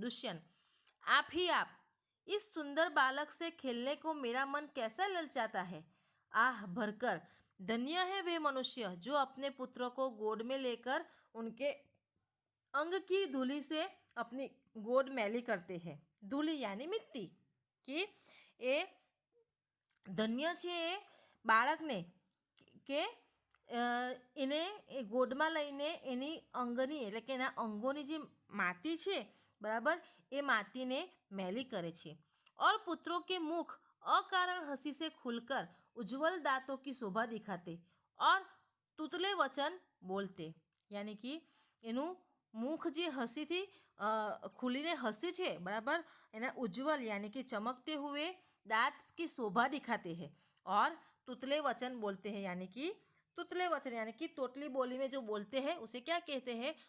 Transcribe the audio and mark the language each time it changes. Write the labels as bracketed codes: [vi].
[hi] दुष्यंत, आप ही आप, इस सुंदर बालक से खेलने को मेरा मन कैसा ललचाता है। आह भरकर, धन्य है वे मनुष्य जो अपने पुत्रों को गोद में लेकर उनके अंग की धूली से अपनी गोद मैली करते हैं। धूली यानी मिट्टी, [gu] कि એ ધન્ય છે એ બાળકને કે એને એ ગોદમાં લઈને એની અંગની એટલે કે એના અંગોની જે માટી છે બરાબર, એ માટીને मैली करे છે। [hi] और पुत्रों के मुख अकारण हंसी से खुलकर उज्जवल दांतों की शोभा दिखाते और तुतले वचन बोलते, यानी कि એનું मुख [gu] જે હસીથી ખુલીને હસે છે બરાબર, એના ઉજ્જવલ [hi] यानी कि चमकते हुए दांत की शोभा दिखाते हैं और तुतले वचन बोलते हैं, यानी कि तुतले वचन यानी कि तोतली बोली में जो बोलते हैं उसे क्या कहते हैं?